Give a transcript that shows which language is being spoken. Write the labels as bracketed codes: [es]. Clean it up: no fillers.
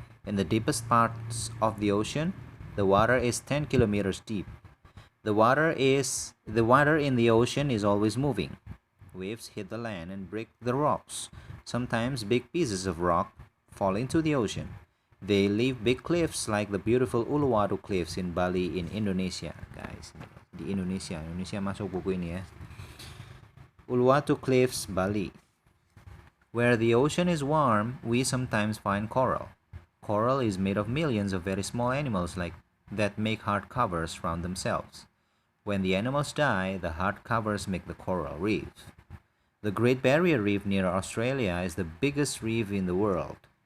[en] In the deepest parts of the ocean, the water is 10 kilometers deep. The water in the ocean is always moving. Waves hit the land and break the rocks. Sometimes big pieces of rock fall into the ocean. They leave big cliffs like the beautiful Uluwatu Cliffs in Bali in Indonesia. [id] Guys, di Indonesia masuk buku ini ya. [en] Uluwatu Cliffs, Bali. Where the ocean is warm, we sometimes find coral. Coral is made of millions of very small animals that make hard covers around themselves. When the animals die, the hard covers make the coral reef. The Great Barrier Reef near Australia is the biggest reef in the world.